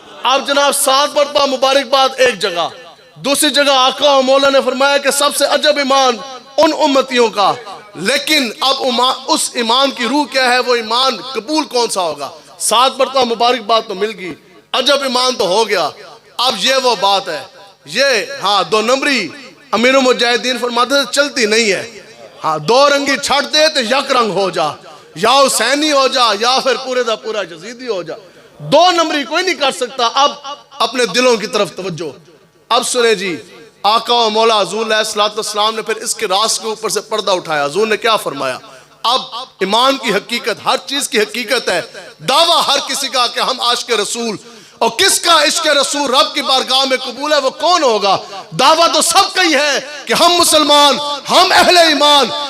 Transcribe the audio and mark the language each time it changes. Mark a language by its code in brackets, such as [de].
[ur] آپ جناب 7 مرتبہ مبارکباد ایک جگہ، دوسری جگہ آقا و مولا نے فرمایا کہ سب سے عجب ایمان ان امتیوں کا. لیکن اب اس ایمان کی روح کیا ہے، وہ ایمان قبول کون سا ہوگا؟ 7 مرتبہ مبارکباد تو مل گئی، عجب ایمان تو ہو گیا. اب یہ وہ بات ہے، یہ ہاں 2 نمبری امیر المجاہدین فرماتے تھے چلتی نہیں ہے. [pa] ہاں 2 رنگی چھٹ دے تو یک رنگ ہو جا، یا حسینی ہو جا یا پھر پورے دا پورا یزیدی ہو جا. [ur] 2 نمبری کوئی نہیں کر سکتا. اب اپنے دلوں کی طرف توجہ. اب سنیں جی، آقا و مولا حضور علیہ السلام نے پھر اس کے راز کے اوپر سے پردہ اٹھایا. حضور نے کیا فرمایا؟ اب ایمان کی حقیقت، ہر چیز کی حقیقت ہے. دعویٰ ہر کسی کا کہ ہم عاشق رسول، اور کس کا عشق رسول رب کی بارگاہ میں قبول ہے وہ کون ہوگا؟ دعویٰ تو سب کا ہی ہے کہ ہم مسلمان، ہم اہل ایمان.